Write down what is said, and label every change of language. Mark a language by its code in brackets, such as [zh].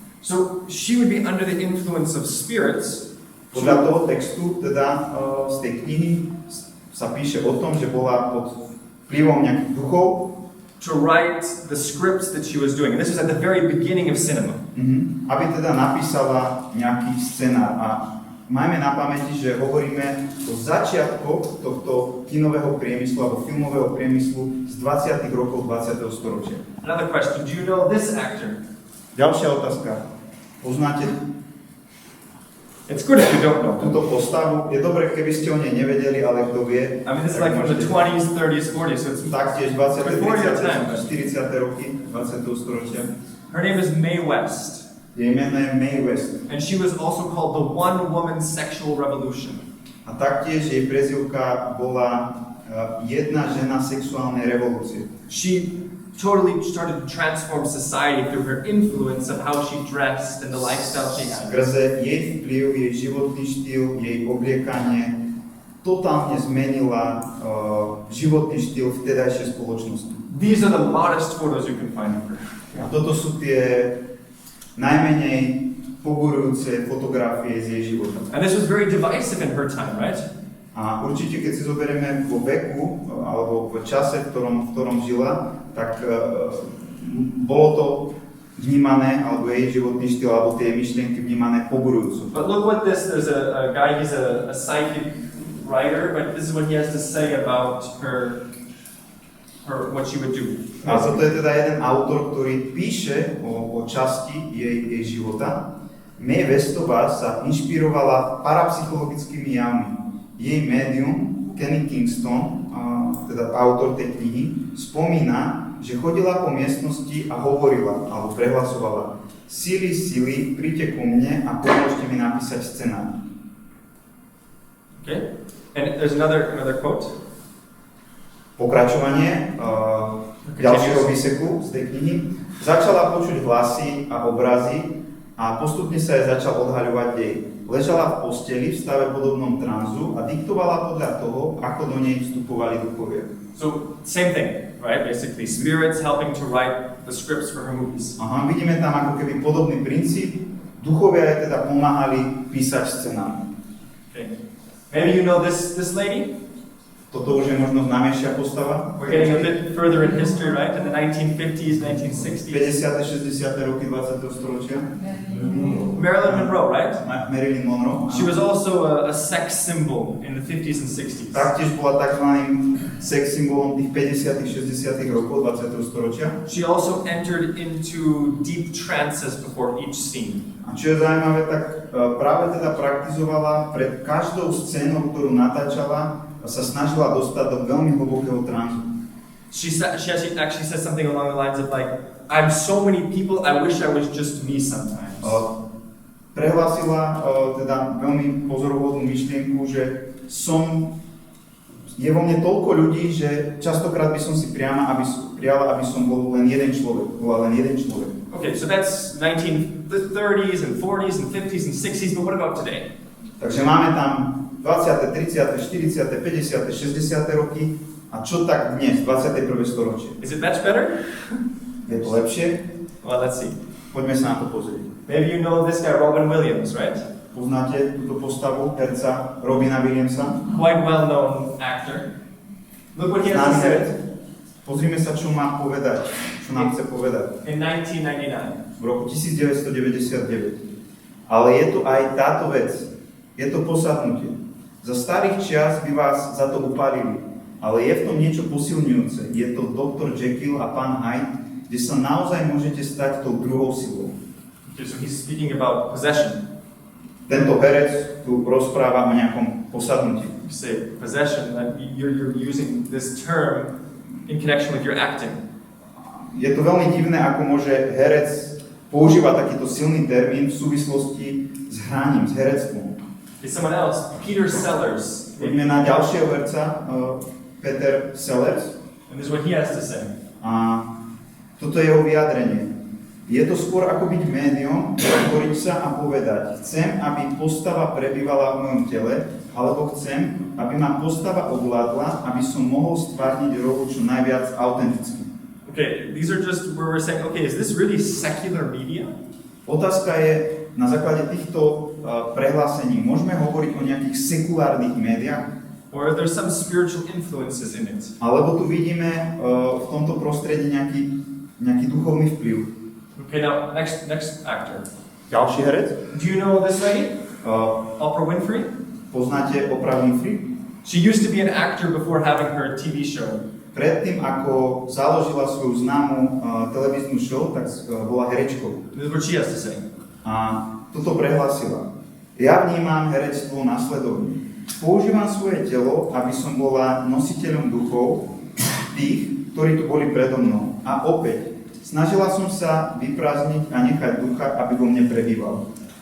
[en] So she would be under the influence of spirits. [sk] Podľa toho textu, teda z tej knihy, sa píše o tom, že bola pod vplyvom nejakých duchov [en] to write the scripts that she was doing. And this was at the very beginning of cinema. [sk] Aby teda napísala nejaký scenár. A majme na pamäti, že hovoríme o začiatkoch tohto kinového priemyslu alebo filmového priemyslu z 20. rokov 20. storočia. [en] Another question. Do you know this actor? [sk] Ďalšia otázka. Poznáte [en] It's good if you don't know. [sk] túto postavu? Je dobré, keby ste o nej nevedeli, ale kto vie. [en] I mean, this is like from the 20s, 30s, 40s, so it's [sk] taktiež 20. [en] before your [sk] 30. [en] time. [sk] 40. roky 20. storočia. [en] Her name is Mae West. [sk] Jej meno je Mae West. [en] And she was also called the one-woman sexual revolution. [sk] A taktiež jej prezývka bola jedna žena sexuálnej revolúcie. [en] She totally started to transform society through her influence of how she dressed and the lifestyle she had. [sk] Skrze jej vplyv, jej životný štýl, jej obliekanie totálne zmenila životný štýl vtedajšej spoločnosti. [en] These are the modest photos you can find of her. [sk] A toto sú tie najmenej poburujúce fotografie z jej života. [en] And this was very divisive in her time, right? [sk] A určite, keď si zoberieme vo veku, alebo v čase, v ktorom žila, tak bolo to vnímané, alebo jej životný štýl, alebo tie myšlienky vnímané poburujúco. [en] But look what this, there's a guy, he's a psychic writer, but this is what he has to say about her what she would do. [sk] A toto je teda jeden autor, ktorý píše o časti jej života. May Westová sa inšpirovala parapsychologickými javmi. Jej médium, Kenny Kingston, teda autor tej knihy, spomína, že chodila po miestnosti a hovorila, alebo prehlasovala: Sily, príďte ku mne a pomôžte mi napísať scenár. [en] Okay? And there's another quote. [sk] Pokračovanie ďalšieho výseku z tej knihy. Začala počuť hlasy a obrazy a postupne sa jej začal odhaľovať dej. Ležala v posteli v stave podobnom tranzu a diktovala podľa toho, ako do nej vstupovali duchovia. [en] So, same thing, right? Basically, spirits helping to write the scripts for her movies. [sk] Aha, vidíme tam ako keby podobný princíp. Duchovia jej teda pomáhali písať scenár. [en] Okay. Maybe you know this lady? [sk] Toto už je možno známejšia postava. [en] We're getting a bit further in history, right? In the 1950s, 1960s. [sk] 50. 60. roky 20. storočia. [en] Marilyn Monroe, right? [sk] Marilyn Monroe. [en] She was also a sex symbol in the 50s and 60s. [sk] Taktiež bola takzvaným sex symbolom tých 50. 60. rokov 20. storočia. [en] She also entered into deep trances before each scene. [sk] A čo je zaujímavé, tak práve teda praktizovala pred každou scénou, ktorú natáčala, a sa snažila dostať do veľmi hlbokého tranzu. [en] She actually said something along the lines of like, I'm so many people, I wish I was just me sometimes. [sk] Prehlásila teda veľmi pozoruhodnú myšlienku, že je vo mne toľko ľudí, že častokrát by som si prijala, aby som bol len jeden človek. Bola len jeden človek. [en] Okay, so that's 1930s and 40s and 50s and 60s, but what about today? [sk] Takže máme tam 20., 30., 40., 50., 60. roky a čo tak dnes, 21. storočie? [en] Is it much better? [sk] Je to lepšie? [en] Well, let's see. [sk] Poďme sa na to pozrieť. [en] Maybe you know this guy, Robin Williams, right? [sk] Poznáte túto postavu herca Robina Williamsa? [en] Quite well-known actor. Look what he has to say. [sk] Pozrime sa, čo má povedať, čo nám chce povedať. [en] In 1999. [sk] V roku 1999. Ale je tu aj táto vec. Je to posadnutie. Za starých čias by vás za to upálili, ale je v tom niečo posilňujúce. Je to Dr. Jekyll a pán Hyde, kde sa naozaj môžete stať tou druhou silou. [en] Okay, so he's speaking about possession. [sk] Tento herec tu rozpráva o nejakom posadnutí. [en] You say possession, that you're using this term in connection with your acting. [sk] Je to veľmi divné, ako môže herec používať takýto silný termín v súvislosti s hraním, s herectvom. [en] Is someone else, Peter Sellers. [sk] Poďme na ďalšieho herca, Peter Sellers. [en] And this is what he has to say. [sk] A toto je jeho vyjadrenie. Je to skôr ako byť médium, otvoriť sa a povedať: chcem, aby postava prebývala v mojom tele, alebo chcem, aby ma postava ovládla, aby som mohol stvárniť rolu čo najviac autenticky. [en] Okay, these are just where we're saying, okay, is this really secular media? [sk] Otázka je, na základe týchto prehlásení, môžeme hovoriť o nejakých sekulárnych médiách? [en] Or are there some spiritual influences in it? [sk] Alebo tu vidíme v tomto prostredí nejaký duchovný vplyv? [en] Okay, now, next actor. [sk] Ďalší herec? [en] Do you know this lady? Oprah Winfrey? [sk] Poznáte Oprah Winfrey? She used to be an actor before having her TV show. Predtým, ako založila svoju známu televíznu show, tak bola herečkou. This is what she has to say. A toto prehlásila. Ja vnímam herectvo nasledovne. Používam svoje telo, aby som bola nositeľom duchov, tých, ktorí tu boli predo mnou. A opäť, snažila som sa vyprázdniť a nechať ducha, aby vo mne prebýval.